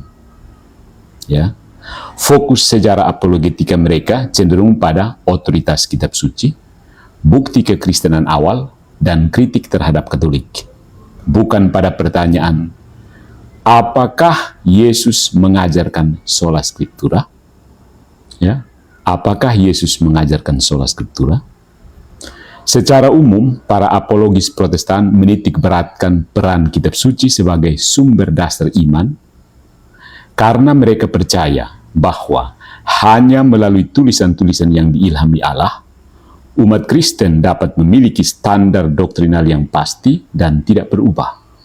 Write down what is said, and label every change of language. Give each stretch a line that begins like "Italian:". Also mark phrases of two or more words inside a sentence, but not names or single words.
Indonesian: Ya. Fokus sejarah apologetika mereka cenderung pada otoritas kitab suci, bukti kekristenan awal, dan kritik terhadap Katolik. Bukan pada pertanyaan, apakah Yesus mengajarkan
Latin: sola scriptura?
Indonesian: Ya, apakah Yesus mengajarkan
Latin: sola scriptura?
Indonesian: Secara umum, para apologis Protestan menitik beratkan peran kitab suci sebagai sumber dasar iman, karena mereka percaya bahwa hanya melalui tulisan-tulisan yang diilhami Allah, umat Kristen dapat memiliki standar doktrinal yang pasti dan tidak berubah.